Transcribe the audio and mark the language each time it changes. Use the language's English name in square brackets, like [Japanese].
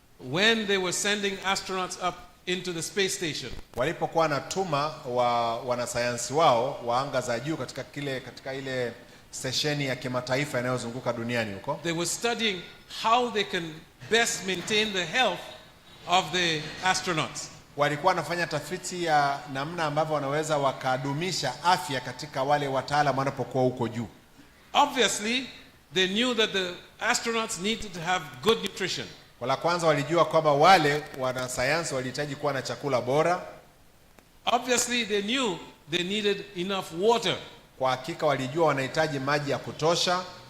[English] When they were sending astronauts up into the space station, [Swahili] walipokuwa wanatuma wanasayansi wao wa anga za juu katika ile stesheni ya kimataifa inayozunguka duniani huko, [English] they were studying how they can best maintain the health of the astronauts. [Swahili] Walikuwa wanafanya tafiti ya namna ambavyo wanaweza wakadumisha afya katika wale wataalamu wanapokuwa huko juu. [English] Obviously, they knew that the astronauts needed to have good nutrition. [Swahili] Kwa la kwanza walijua kwamba wale wanasayansi walihitaji kuwa na chakula bora. [English] Obviously, they knew they needed enough water. [Swahili] Kwa hakika walijua wanahitaji maji ya kutosha.